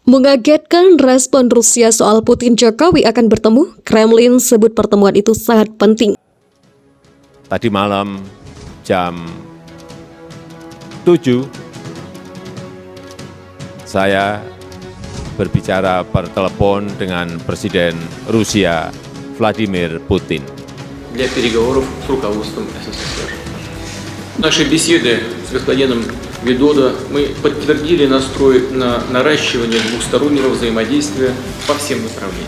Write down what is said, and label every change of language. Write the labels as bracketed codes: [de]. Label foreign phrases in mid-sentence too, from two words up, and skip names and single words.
[id] Mengagetkan respon Rusia soal Putin-Jokowi akan bertemu, Kremlin sebut pertemuan itu sangat penting. Tadi malam jam 7, saya berbicara per telepon dengan Presiden Rusia Vladimir Putin. [ru] Для переговоров с руководством СССР. Наши беседы с господином Видодо мы подтвердили настрой на наращивание двухстороннего взаимодействия по всем направлениям.